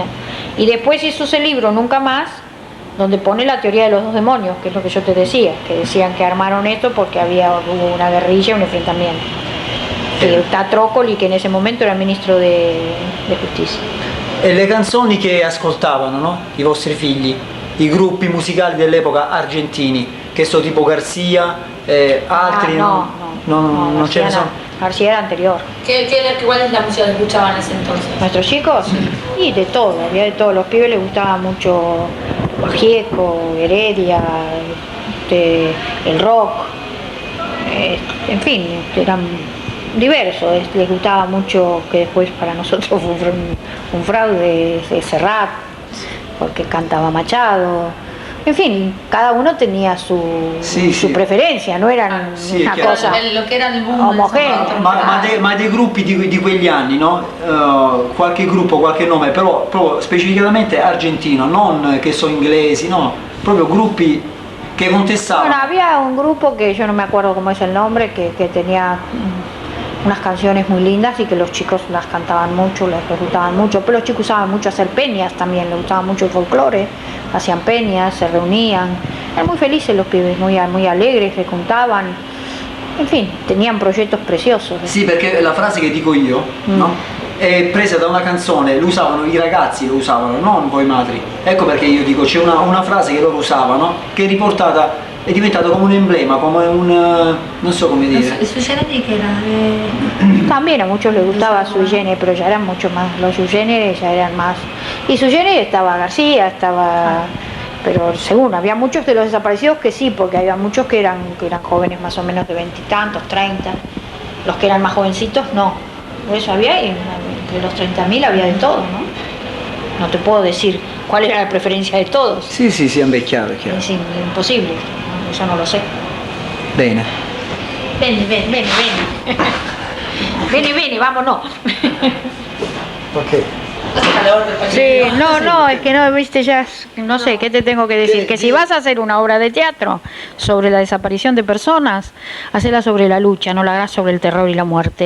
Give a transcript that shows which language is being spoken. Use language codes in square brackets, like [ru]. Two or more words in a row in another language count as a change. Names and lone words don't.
[es] Y después hizo ese libro, Nunca Más, donde pone la teoría de los dos demonios, que es lo que yo te decía, que decían que armaron esto porque hubo una guerrilla, un enfrentamiento. Que está Trócoli, che in ese momento era [it] ministro di giustizia. E le canzoni che ascoltavano, no? I vostri figli, i gruppi musicali dell'epoca argentini, che sono tipo Garcia, altri, no, non ce ne García sono. [es] García era anterior. ¿Cuál es la música que escuchaban en ese entonces? Nuestros chicos, y de todo, había de todo. Los pibes les gustaba mucho Gieco, Heredia, el rock, en fin, eran diversos. Les gustaba mucho, que después para nosotros fue un fraude, de Serrat, porque cantaba Machado. En fin, cada uno tenía su preferencia, no eran [it] Sì, [es] una [it] è chiaro. [es] cosa Lo que era el boom. [it] omogenea. Ma dei gruppi di quegli anni, no? Qualche gruppo, qualche nome, però proprio specificamente argentino, non che sono inglesi, no, proprio gruppi che contestavano. [es] Bueno, había un grupo que yo no me acuerdo cómo es el nombre, que tenía unas canciones muy lindas y que los chicos las cantaban mucho, les gustaban mucho, pero los chicos usaban mucho hacer peñas también, les gustaba mucho el folclore, hacían peñas, se reunían, eran muy felices los pibes, muy alegres, se juntaban, en fin, tenían proyectos preciosos. [it] Sì, perché la frase che dico io, no? è presa da una canzone, lo usavano i ragazzi, lo usavano, non voi madri. Ecco perché io dico, c'è una frase che loro usavano, che è riportata, è diventata come un emblema, come un... non so come dire. [es] ¿Su generis que era? También a muchos les gustaba Sui Generis, pero ya eran mucho más, los Sui Generis ya eran más. Y Sui Generis estaba García, estaba... Pero según, había muchos de los desaparecidos que sí, porque había muchos que eran jóvenes más o menos de 20 y tantos, 30. Los que eran más jovencitos, no. Por eso había, y entre los 30.000 había de todo, ¿no? No te puedo decir cuál era la preferencia de todos. [it] Sì, sì, sì, è chiaro, è chiaro. [es] Es imposible, ¿no? Eso no lo sé. [it] Bene. [es] Ven, ven, ven, ven. Ven, ven, vámonos. Ok. Sí, no, es que no, viste, ya, no sé, ¿qué te tengo que decir? Que si vas a hacer una obra de teatro sobre la desaparición de personas, hacela sobre la lucha, no la hagas sobre el terror y la muerte.